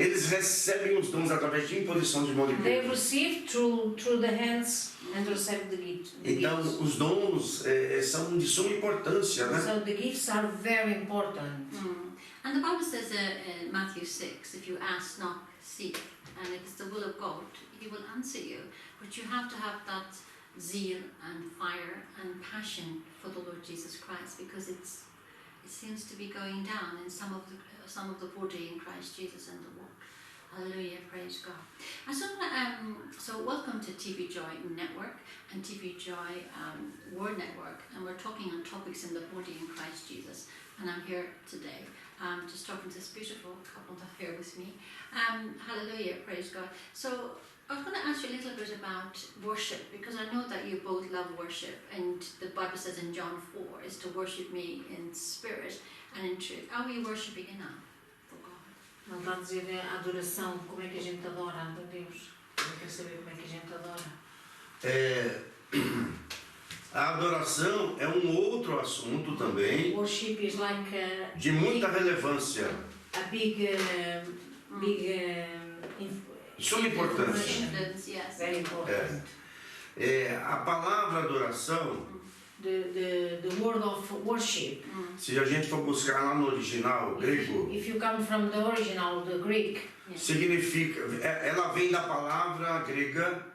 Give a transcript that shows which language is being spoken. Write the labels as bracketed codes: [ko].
[pt] eles recebem os dons através de imposição de mão de [en] They [pt] Pedro. [en] receive through the hands and receive the gifts. [pt] Então, os dons são de suma importância, né? [en] So the gifts are very important. And the Bible says in Matthew 6, if you ask, knock, seek, and if it's the will of God, He will answer you. But you have to have that zeal and fire and passion for the Lord Jesus Christ, because it seems to be going down in some of the body in Christ Jesus and the walk. Hallelujah, praise God. And so welcome to TV Joy Network and TV Joy Word Network, and we're talking on topics in the body in Christ Jesus. And I'm here today just talking to this beautiful couple that are here with me. Hallelujah, praise God. So I was going to ask you a little bit about worship, because I know that you both love worship, and the Bible says in John 4 is to worship me in spirit and in truth. Are we worshiping enough for God? [pt] Não está a dizer a adoração, como é que a gente adora a Deus. Eu quero saber como é que a gente adora. A adoração é um outro assunto também, [en] Worship is like [pt] de muita relevância, [en] a big [pt] de suma importância. [en] Influence, yes. very important. [pt] A palavra adoração, [en] The word of worship, [pt] se a gente for buscar lá no original grego, [en] if you come from the original, the Greek, [pt] significa, ela vem da palavra grega,